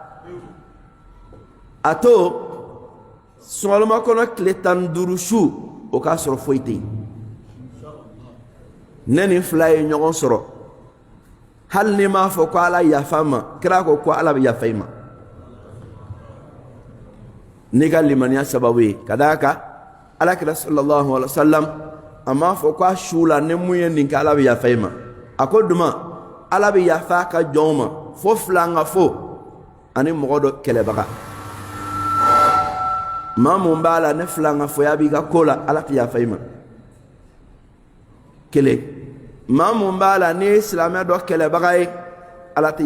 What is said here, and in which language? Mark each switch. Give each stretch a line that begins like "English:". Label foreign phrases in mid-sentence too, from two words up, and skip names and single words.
Bambara: a to suŋaloma kɔnɔ tile 15 su o k'a sɔrɔ foyi tɛ yen ne ni fila ye ɲɔgɔn sɔrɔ hali ni m'a fɔ ko Ala yafa ma kira ko Ala bɛ yafa i ma n'i ka limaniya sababu ye ka d'a kan Alakira
Arabic: sallallahu alaihi wasallam
Bambara: a m'a fɔ ko a su la ni mun ye nin kɛ Ala bɛ yafa i ma a ko duma Ala bɛ yafa a ka jɔnw ma fo filangafo ani mɔgɔ dɔ kɛlɛbaga maa mun b'a la ne filangafoya b'i ka ko la Ala tɛ yafa i ma kelen maa mun b'a la ni silamɛ dɔ kɛlɛbaga ye Ala tɛ